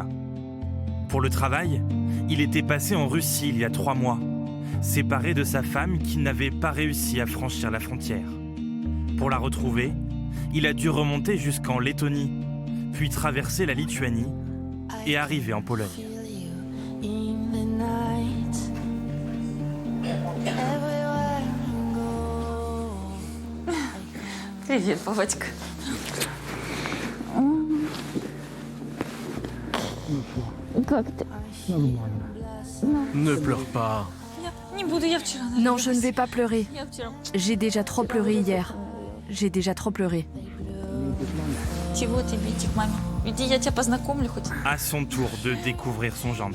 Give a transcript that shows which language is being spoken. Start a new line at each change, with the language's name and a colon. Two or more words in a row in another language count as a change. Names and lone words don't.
French: Pour le travail, il était passé en Russie il y a 3 mois, séparé de sa femme qui n'avait pas réussi à franchir la frontière. Pour la retrouver, il a dû remonter jusqu'en Lettonie, puis traverser la Lituanie et arriver en Pologne.
Russian: Привет, папочка. Как ты?
French: Ne pleure pas. Non, je ne vais pas pleurer. J'ai déjà trop pleuré hier. J'ai déjà trop pleuré.
Russian: Чего тебе идти к маме? Иди, я тебя познакомлю хоть.
French: À son tour de découvrir son gendre.